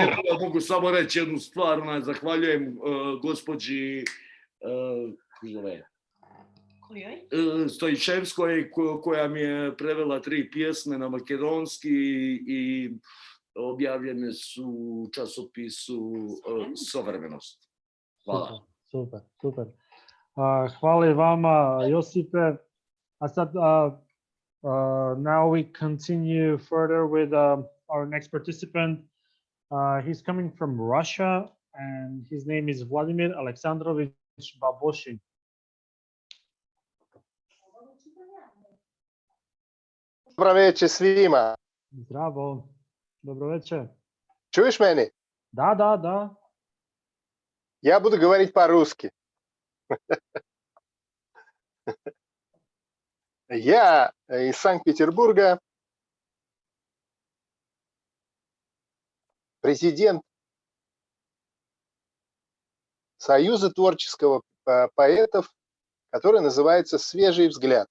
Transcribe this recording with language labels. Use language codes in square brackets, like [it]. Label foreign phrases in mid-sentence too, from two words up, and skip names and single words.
[hr] lijepo, ja mogu samo reći jednu stvar, zahvaljujem gospođi Stojičevskoj koja mi je prevela 3 pjesme na makedonski i objavljene su u časopisu Sovremenost. Hvala. Super, super. Hvala i vama, Josipe. A sad, [en] now we continue further with our next participant. He's coming from Russia, and his name is Vladimir Alexandrovich Baboshin. [sr] Dobro večer svima. Zdravo, dobro večer. Čuješ mene? Da, da, da. [ru] Я буду говорить по-русски. Я из Санкт-Петербурга, президент Союза творческого поэтов, который называется «Свежий взгляд».